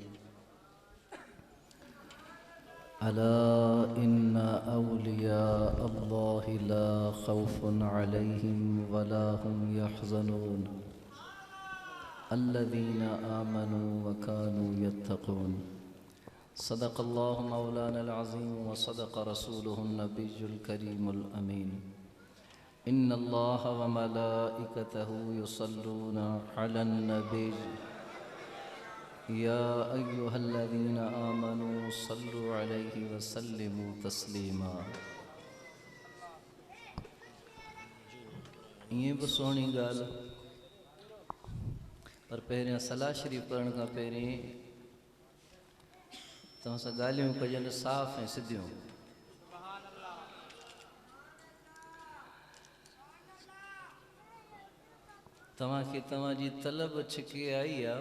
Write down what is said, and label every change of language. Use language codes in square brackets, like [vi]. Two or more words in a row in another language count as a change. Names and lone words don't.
[ar] ألا إن أولياء الله لا خوف عليهم ولا هم يحزنون الذين آمنوا و كانوا يتقون. صدق الله مولانا العظيم و صدق رسوله النبي الكريم الأمين. إن الله و ملائكته يصلون على النبي يا أيها الذين آمنوا صلوا عليه و سلموا تسليما. [sd] ये भी सोहनी गाल पर पहिरियां सलाह शरीफ पढ़ण खां पहिरीं तव्हां सां ॻाल्हियूं कजनि साफ़ ऐं सिधियूं। तव्हांखे तव्हांजी तलब छिके आई आहे।